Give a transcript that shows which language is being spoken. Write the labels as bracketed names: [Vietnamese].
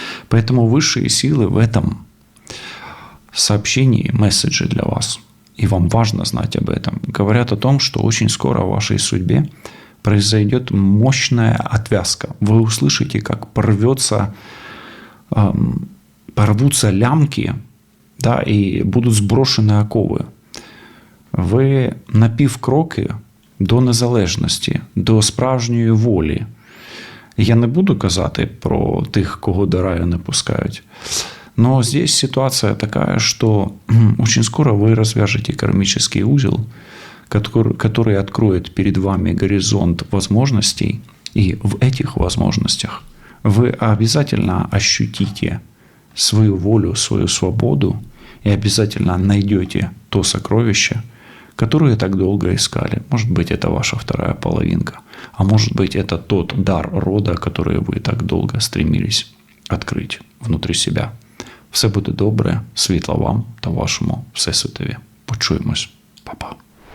[Russian] Поэтому высшие силы в этом сообщении, месседжи для вас, и вам важно знать об этом, говорят о том, что очень скоро в вашей судьбе произойдет мощная отвязка. Вы услышите, как порвутся лямки, да, и будут сброшены окови. [Ukrainian] Ви на півкроки до незалежності, до справжньої волі. Я не буду казати про тих, кого до раю не пускають. [Russian] Но здесь ситуация такая, что очень скоро вы развяжете кармический узел, который откроет перед вами горизонт возможностей. И в этих возможностях вы обязательно ощутите свою волю, свою свободу и обязательно найдете то сокровище, которое так долго искали. Может быть, это ваша вторая половинка, а может быть, это тот дар рода, который вы так долго стремились открыть внутрі себя. [Ukrainian] Все буде добре, світла вам та вашому всесвітові. Почуємось. Па-па.